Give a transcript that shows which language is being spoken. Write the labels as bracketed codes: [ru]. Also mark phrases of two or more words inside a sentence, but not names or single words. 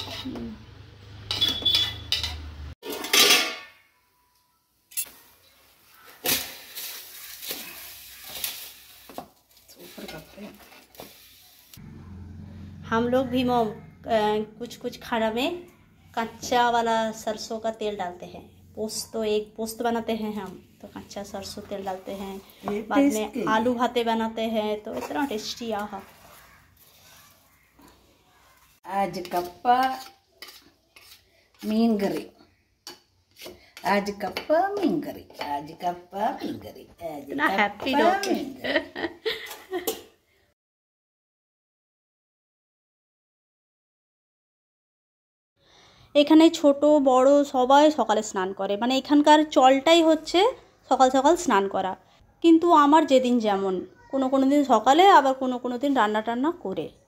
[ml] സൂപ്പർ കപ്പയാണ്. [hi] हम लोग भी कुछ कुछ खाना में कच्चा वाला सरसों का तेल डालते हैं। पोस्त बनाते हैं हम, तो कच्चा सरसों तेल डालते हैं। बाद में आलू भाते बनाते हैं, तो इतना टेस्टी आहा। आज कप्पा मीन करी, आज कप्पा मीन करी, आज कप्पा मीन करी, आज इतना हैप्पी कप्पा लोग। मीन करी. [bn] এখানে ছোট বড় সবাই সকালে স্নান করে, মানে এখানকার চলটাই হচ্ছে সকাল সকাল স্নান করা। কিন্তু আমার যেদিন যেমন, কোনো দিন সকালে, আবার কোনো দিন রান্না টান্না করে।